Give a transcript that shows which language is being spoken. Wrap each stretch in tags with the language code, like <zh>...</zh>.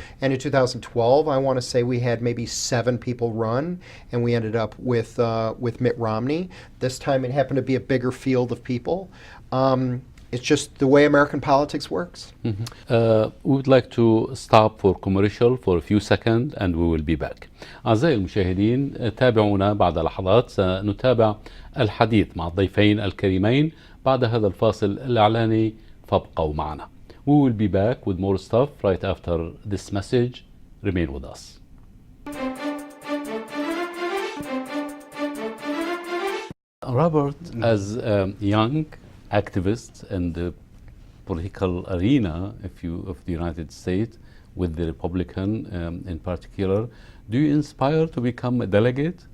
<en>And in 2012, I want to say we had maybe 7 people run, and we ended up with Mitt Romney. This time, it happened to be a bigger field of people. It's just the way American politics works. We would like to stop for commercial for a few seconds and we will be back.</en> <ar>أعزائي المشاهدين، تابعونا بعد لحظات. سنتابع الحديث مع الضيفين الكريمين بعد هذا الفاصل الإعلاني، فابقوا معنا.</ar> <en>We will be back with more stuff right after this message. Remain with us. Robert, as a young activist in the political arena of the United States, with the Republican in particular, do you inspire to become a delegate?</en>